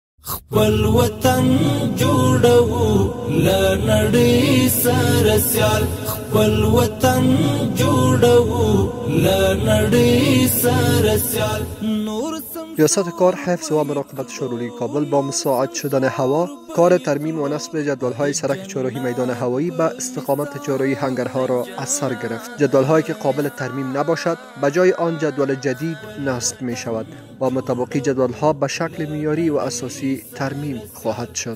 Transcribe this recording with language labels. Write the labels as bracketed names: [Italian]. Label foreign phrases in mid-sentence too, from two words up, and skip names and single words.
[Pashto] خپل وطن جوړو لنړۍ سره سیال خپل وطن جوړو لنړۍ سره سیال [Persian] ریاست کار حفظ و مراقبت شوروی کابل با مساعد شدن هوا کار ترمیم و نصب جدول‌های سرک چهارراهی میدان هوایی به استقامت چهارراهی هنگرها را از سر گرفت. جدول‌هایی که قابل ترمیم نباشد به جای آن جدول جدید نصب می شود و مطابقی جدول‌ها به شکل معیاری و اساسی ترمیم خواهد شد.